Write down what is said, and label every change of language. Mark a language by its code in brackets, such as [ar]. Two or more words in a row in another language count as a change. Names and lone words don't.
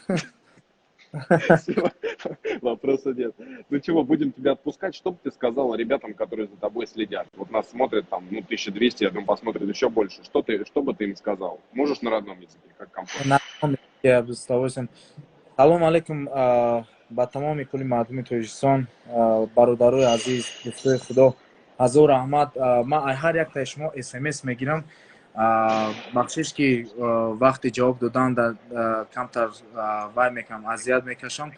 [ru] Вопроса нет. Ну чего, будем тебя отпускать. Что бы ты сказал ребятам, которые за тобой следят? Вот нас смотрят там, 1200, я думаю, посмотрят еще больше. Что бы ты им сказал? Можешь на родном языке, как комфортно? На родном языке, я бы с удовольствием. [ar] Салам алейкум, [tg] ба тамоми кули мардуми Тоҷикистон, бародарои азиз, дӯстои худо, ҳазор раҳмат. Ман ҳар яктаи шумо SMS мегирам. бахшиш ки вақти ҷавоб додан камтар вай мекунам, азият мекашам.